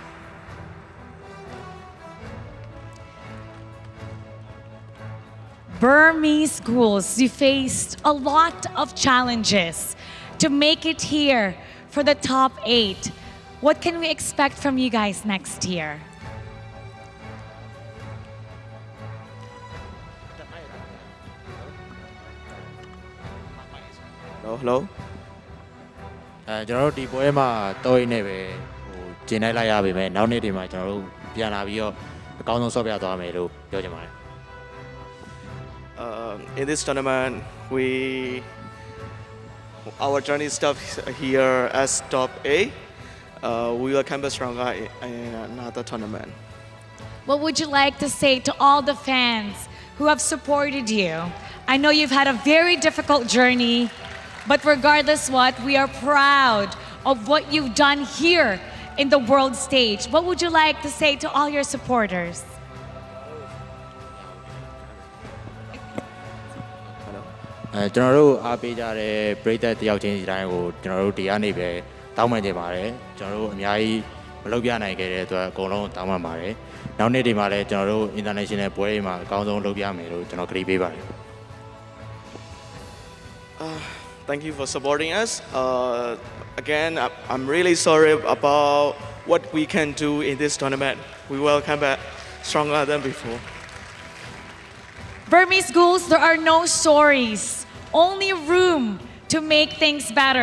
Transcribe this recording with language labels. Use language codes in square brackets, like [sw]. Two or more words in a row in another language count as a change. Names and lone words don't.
[en] Burmese Schools, you faced a lot of challenges to make it here for the top 8. What can we expect from you guys next year? Hello. [my] ကျွန်တော်တို့ဒီပွဲမှာတော့ရင်းနဲ့ပဲကျင်းလိုက်ရပါမယ်နောက်နေ့ဒီမှာကျွန်တော်တို့ပြန်လာပြီးတော့အကောင်းဆုံးဆော့ပြသွားမယ်လို့ပြောချင်ပါတယ် [en] In this tournament, our journey stops here as top 8. We will come back stronger in another tournament. What would you like to say to all the fans who have supported you? I know you've had a very difficult journey, but regardless what, we are proud of what you've done here in the world stage. What would you like to say to all your supporters? [my] ကျွန်တော်တို့အားပေးကြတဲ့ပရိသတ်တယောက်ချင်းစီတိုင်းကိုကျွန်တော်တို့ဒီကနေပဲတောင်းပန်ကြပါတယ်ကျွန်တော်တို့အများကြီးမလုပ်ပြနိုင်ခဲ့တဲ့အတွက်အကုန်လုံးတောင်းပန်ပါတယ်နောက်နေ့ဒီမှာလည်းကျွန်တော်တို့ international ပွဲတွေမှာအကောင်းဆုံးလုပ်ပြမယ်လို့ကျွန်တော်ကတိပေးပါတယ် [en] Thank you for supporting us. Again, I'm really sorry about what we can do in this tournament. We will come back stronger than before. Burmese Ghouls, there are no stories, only room to make things better.